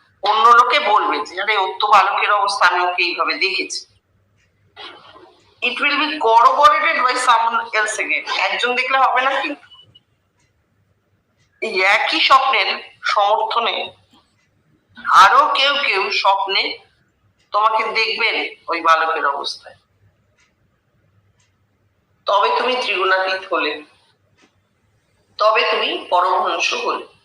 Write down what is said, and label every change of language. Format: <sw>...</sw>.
<bn>অন্য লোকে বলবে যে আরে ওর তো বালকের অবস্থা, আমি ওকে এইভাবে দেখেছি।</bn> <en>It will be corroborated by someone else again.</en> <bn>একজন দেখলে হবে না, কিন্তু এই একই স্বপ্নের সমর্থনে আরো কেউ কেউ স্বপ্নে তোমাকে দেখবেন ওই বালকের অবস্থায়। তবে তুমি ত্রিগুণাতীত হলে, তবে তুমি পরমহংস হলে।</bn>